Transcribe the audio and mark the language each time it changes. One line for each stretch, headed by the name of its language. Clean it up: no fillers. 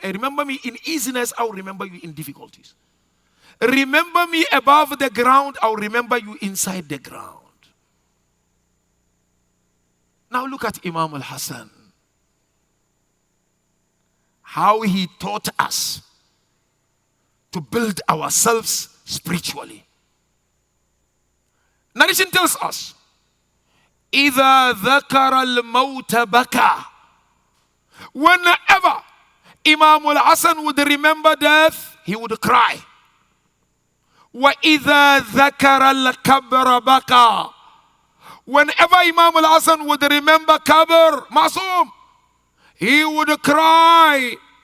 English: Remember me in easiness, I will remember you in difficulties. Remember me above the ground, I will remember you inside the ground. Now look at Imam al-Hasan. How he taught us to build ourselves spiritually. Narration tells us,
Arabic: إِذَا ذَكَرَ الْمَوْتَ بَكَى.
English: Whenever Imam al-Hasan would remember death, he would cry.
Arabic: وَإِذَا ذَكَرَ الْكَبْرَ بَكَى.
English: Whenever Imam al-Hasan would remember Qabr, Masum, he would cry.